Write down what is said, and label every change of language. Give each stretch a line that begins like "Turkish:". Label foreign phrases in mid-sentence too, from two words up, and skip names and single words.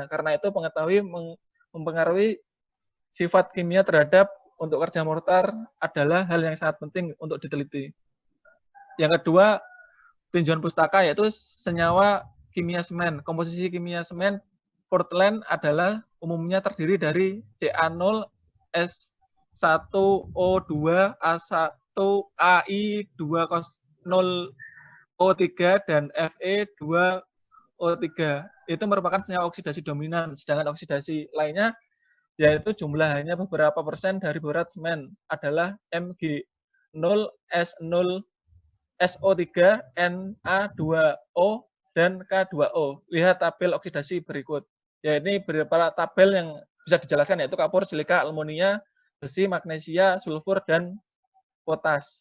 Indonesian: Karena itu mempengaruhi sifat kimia terhadap untuk kerja mortar adalah hal yang sangat penting untuk diteliti. Yang kedua, tinjauan pustaka, yaitu senyawa kimia semen. Komposisi kimia semen Portland adalah umumnya terdiri dari Ca0, S1O2, A1AI2O3, dan Fe2O3. Itu merupakan senyawa oksidasi dominan, sedangkan oksidasi lainnya yaitu jumlah hanya beberapa persen dari berat semen adalah Mg0, S0, SO3, Na2O, dan K2O. Lihat tabel oksidasi berikut. Ya, ini beberapa tabel yang bisa dijelaskan, yaitu kapur, silika, aluminium, besi, magnesia, sulfur, dan potas.